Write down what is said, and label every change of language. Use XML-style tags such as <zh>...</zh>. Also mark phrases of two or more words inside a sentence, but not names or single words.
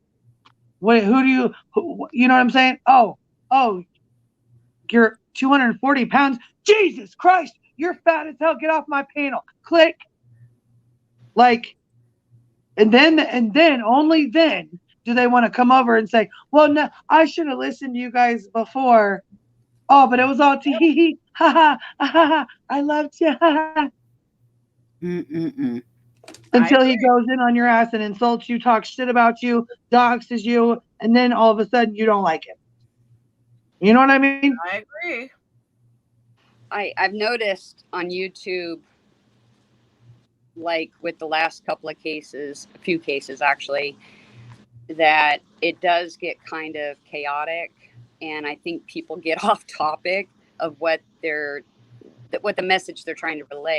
<en>Who do you? You know what I'm saying? Oh, you're 240 pounds. Jesus Christ, you're fat as hell. Get off my panel. Click. Like, and then only then do they want to come over and say, well, no, I should have listened to you guys before. Oh, but it was all tee hee hee, ha ha, ha ha, I loved you, ha ha. Until he goes in on your ass and insults you, talks shit about you, doxes you, and then all of a sudden you don't like him. You know what I mean? I agree. I've noticed on YouTube, like with the last couple of cases, a few cases actually, that it does get kind of chaotic, and I think people get off topic of what the message they're trying to relay.</en>